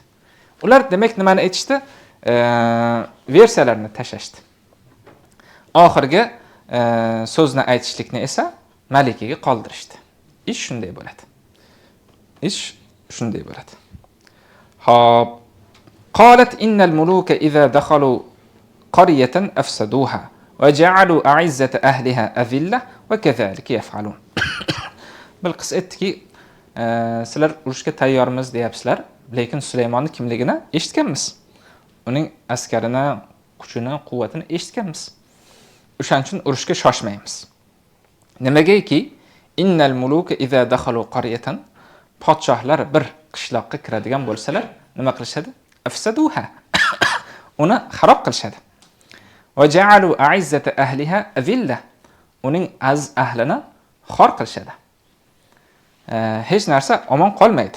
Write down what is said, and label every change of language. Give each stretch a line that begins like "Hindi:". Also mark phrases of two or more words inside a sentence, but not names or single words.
Uzbek: Ular demak nimani aytishdi? Versiyalarni tashashdi. Oxirgi so'zni aytishlikni esa malikaga qoldirishdi. Ish shunday bo'ladi. Ish shunday bo'ladi. Xo'p.
Arabic: قالت إن الملوك إذا دخلوا قرية أفسدوها وجعلوا أعزة أهلها أذلة وكذلك يفعلون.
Uzbek: Bilqis aytdiki, sizlar urushga tayyormiz deyapsizlar, lekin Sulaymonning kimligini eshitganmiz. Uning askarini, kuchini, quvvatini eshitganmiz. O'shaning uchun urushga shoshmaymiz. Nimagaki,
Arabic: إن الملوك إذا دخلوا قرية,
Uzbek: podshohlar bir qishloqqa kiradigan bo'lsalar, nima qilishadi? Afsaduha. Uni xarob qilishadi.
Arabic: وجعلوا أعزة أهلها أذلة.
Uzbek: Uning az ahlini xor qilishadi. Hech narsa omon qolmaydi.